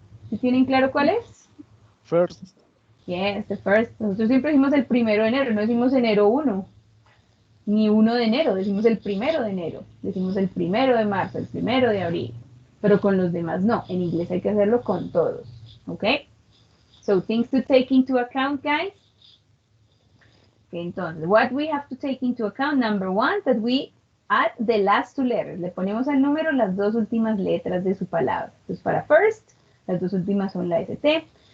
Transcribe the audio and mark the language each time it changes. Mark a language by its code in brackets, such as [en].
[es] ¿Sí tienen claro cuál es? [en] First. Yes, the first. [es] Nosotros siempre decimos el 1 de enero, no decimos enero 1. Ni 1 de enero, decimos el 1 de enero. Decimos el 1 de marzo, el 1 de abril. Pero con los demás no. En inglés hay que hacerlo con todos. ¿Ok? [en] So, things to take into account, guys. Okay, entonces, what we have to take into account, number one, that we add the last two letters. [es] Le ponemos al número las dos últimas letras de su palabra. Entonces, para first, las dos últimas son la ST.